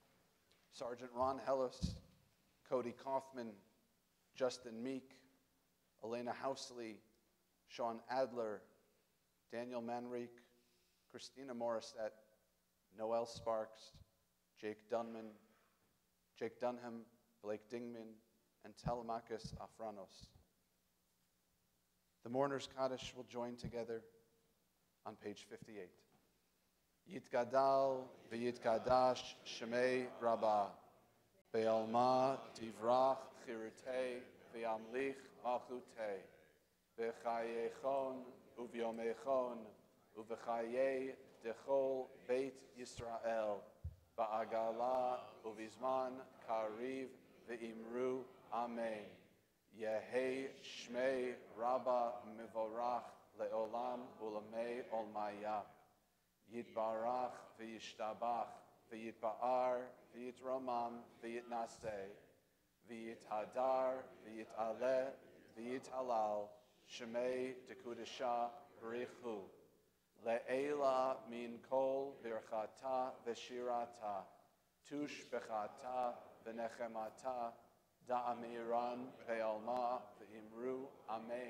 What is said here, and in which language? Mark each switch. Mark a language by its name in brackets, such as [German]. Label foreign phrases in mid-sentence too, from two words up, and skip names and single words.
[English] Sergeant Ron Hellis, Cody Kaufman, Justin Meek, Elena Housley, Sean Adler, Daniel Manrique, Christina Morissette, Noel Sparks, Jake Dunham, Blake Dingman, and Telemachus Afranos. The mourners' Kaddish will join together on page 58. [Aramaic] יתגדל ויתקדש שמה רבא בעלמא די ברא כרעותה וימליך מלכותה בחייכון וביומיכון ובחיי דכל בית ישראל, בעגלא ובזמן קריב ואמרו אמן. יהא שמה רבא מברך לעלם ולעלמי עלמיא. יתברך וישתבח ויתפאר ויתרומם ויתנשא ויתהדר ויתעלה ויתהלל שמה דקדשא בריך הוא לעילא מן כל ברכתא ושירתא תשבחתא ונחמתא דאמירן בעלמא ואמרו אמן.